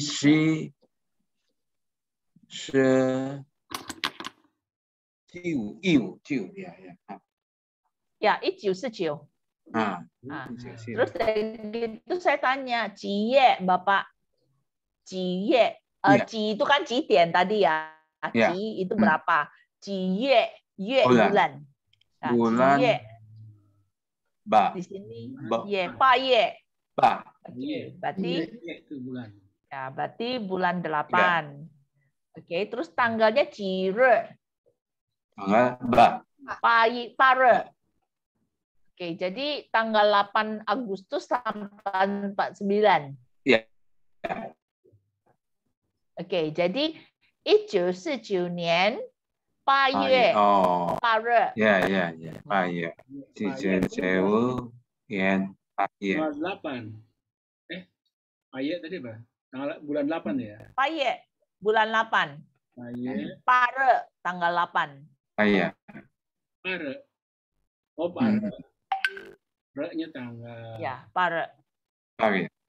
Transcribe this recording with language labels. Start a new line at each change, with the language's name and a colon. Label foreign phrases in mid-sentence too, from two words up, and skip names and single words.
Indonesian: Ya, 1949. Terus begitu saya tanya, Jiye, Bapak. Jiye. Ji itu kan Jidian tadi ya. Ji itu berapa? Jiye, Yue bulan. Bulan. Ba. Di sini ye, Pa ye. Ba. Berarti ya, berarti bulan 8. Oke, terus tanggalnya Jire. Tanggal Ba. Pare. Oke, jadi tanggal 8 Agustus 1949. Iya. Oke, jadi 1949
Chinese: 年8月8日。 Ya. 8月。1949 8月。 8.
Indonesian: Ayat tadi apa? Bulan 8 ya? 8月 bulan 8. 8日 tanggal 8. Iya. Pare. Oh, pare. Re-nya tanggal. Ya, pare. Pare.